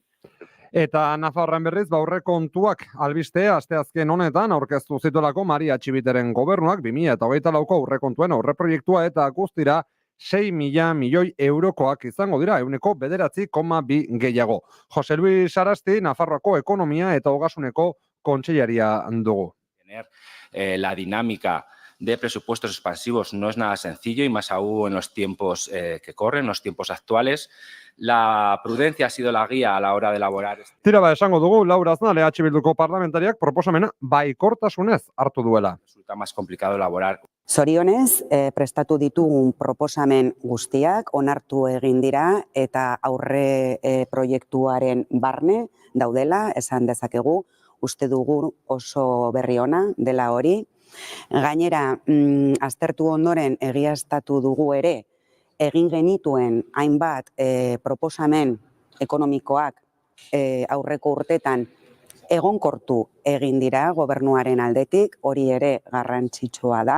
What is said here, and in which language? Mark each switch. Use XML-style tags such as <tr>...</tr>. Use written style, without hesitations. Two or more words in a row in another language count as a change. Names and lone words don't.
<eu>Eta Nafarroan berriz, aurrekontuak albistea asteazken honetan aurkeztu zituelako Maria Txibiteren gobernuak 2024ko aurrekontuen aurreproiektua eta guztira 6.000 milioi eurokoak izango dira, 9,2 gehiago. Jose Luis Arasti, Nafarroako ekonomia eta ogasuneko kontseilaria dugu.</eu> <es>La dinámica de presupuestos expansivos no es nada sencillo y más aún en los tiempos que corren, en los tiempos actuales. La prudencia ha sido la guía a la hora de elaborar.</es> <eu>Tira esango dugu, Laura Aznal, EH Bilduko parlamentariak proposamena baikortasunez hartu duela.</eu> <es>Resulta más complicado elaborar.</es> <eu>Zorionez, prestatu ditugun proposamen guztiak onartu egin dira eta aurre proiektuaren barne daudela, esan dezakegu, uste dugu oso berri ona dela hori. Gainera, aztertu ondoren egiaztatu dugu ere, egin genituen hainbat proposamen ekonomikoak aurreko urtetan egonkortu egin dira gobernuaren aldetik, hori ere garrantzitsua da.</eu>